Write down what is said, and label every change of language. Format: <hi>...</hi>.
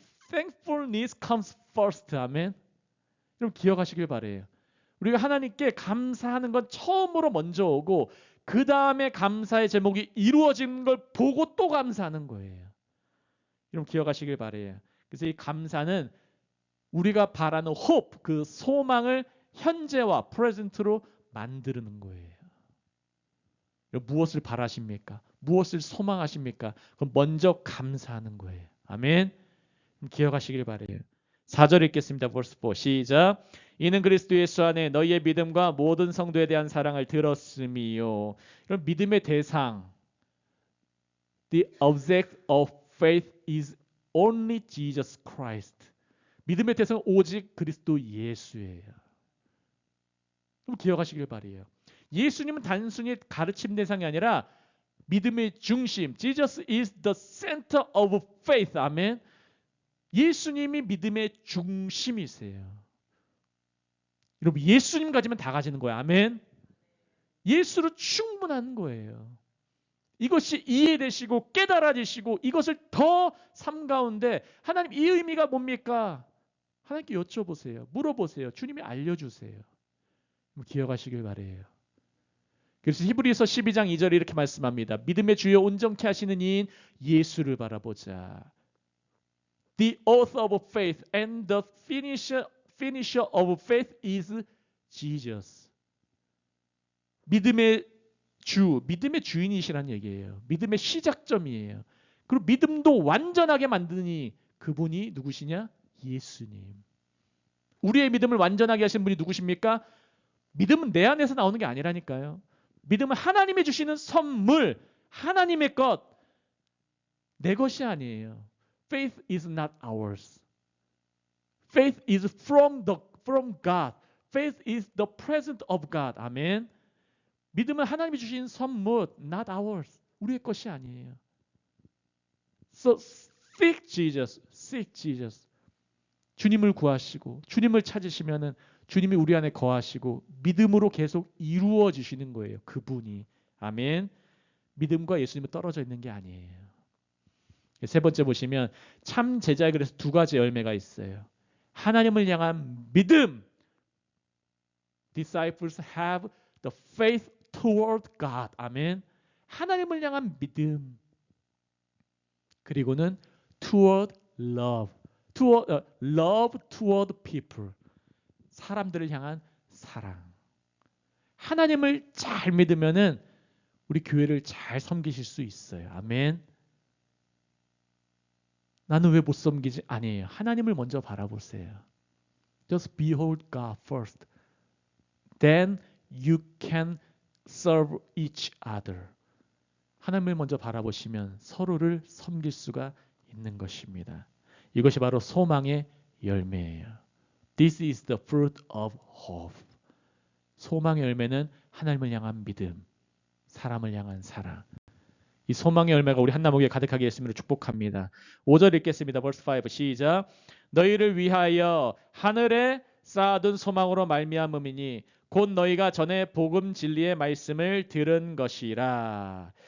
<en>Thankfulness comes first.</en> <ko>아멘. 여러분 기억하시길 바래요. 우리가 하나님께 감사하는 건 처음으로 먼저 오고 그 다음에 감사의 제목이 이루어진 걸 보고 또 감사하는 거예요. 여러분 기억하시길 바래요. 그래서 이 감사는 우리가 바라는 hope, 그 소망을 현재와 프레젠트로 만드는 거예요. 무엇을 바라십니까? 무엇을 소망하십니까? 그럼 먼저 감사하는 거예요. 아멘. 기억하시길 바래요. 4절 읽겠습니다. verse 4 시작. 이는 그리스도 예수 안에 너희의 믿음과 모든 성도에 대한 사랑을 들었음이요. 그럼 믿음의 대상,</ko> <en>the object of faith is only Jesus Christ.</en> <ko>믿음의 대상은 오직 그리스도 예수예요. 그럼 기억하시길 바래요. 예수님은 단순히 가르침 대상이 아니라 믿음의 중심.</ko> <en>Jesus is the center of faith.</en> <ko>아멘. 예수님이 믿음의 중심이세요. 여러분 예수님 가지면 다 가지는 거예요. 아멘. 예수로 충분한 거예요. 이것이 이해되시고 깨달아지시고 이것을 더 삶 가운데 하나님 이 의미가 뭡니까? 하나님께 여쭤보세요. 물어보세요. 주님이 알려주세요. 기억하시길 바라요. 그래서 히브리서 12장 2절에 이렇게 말씀합니다. 믿음의 주여 온전케 하시는 이인 예수를 바라보자.</ko> <en>The author of faith and the finisher of faith is Jesus.</en> <ko>믿음의 믿음의 주인이시라는 얘기예요. 믿음의 시작점이에요. 그리고 믿음도 완전하게 만드니 그분이 누구시냐? 예수님. 우리의 믿음을 완전하게 하신 분이 누구십니까? 믿음은 내 안에서 나오는 게 아니라니까요. 믿음은 하나님이 주시는 선물, 하나님의 것, 내 것이 아니에요.</ko> <en>Faith is not ours. Faith is from God. Faith is the presence of God.</en> <ko>아멘. 믿음은 하나님이 주신 선물,</ko> <en>not ours.</en> <ko>우리의 것이 아니에요.</ko> <en>So seek Jesus, seek Jesus.</en> <ko>주님을 구하시고 주님을 찾으시면은 주님이 우리 안에 거하시고 믿음으로 계속 이루어 주시는 거예요. 그분이. 아멘. 믿음과 예수님은 떨어져 있는 게 아니에요. 세 번째 보시면 참 제자의 그래서 두 가지 열매가 있어요. 하나님을 향한 믿음.</ko> <en>Disciples have the faith toward God.</en> <ko>아멘. 하나님을 향한 믿음. 그리고는</ko> <en>toward love. love toward people.</en> <ko>사람들을 향한 사랑. 하나님을 잘 믿으면은 우리 교회를 잘 섬기실 수 있어요. 아멘. 나는 왜 못 섬기지? 아니에요. 하나님을 먼저 바라보세요.</ko> <en>Just behold God first. Then you can serve each other.</en> <ko>하나님을 먼저 바라보시면 서로를 섬길 수가 있는 것입니다. 이것이 바로 소망의 열매예요.</ko> <en>This is the fruit of hope.</en> <ko>소망의 열매는 하나님을 향한 믿음, 사람을 향한 사랑. 이 소망의 열매가 우리 한나목에 가득하게 했음으로 축복합니다. 5절 읽겠습니다. verse 5 시작. 너희를 위하여 하늘에 쌓아둔 소망으로 말미암음이니 곧 너희가 전에 복음 진리의 말씀을 들은 것이라.</ko>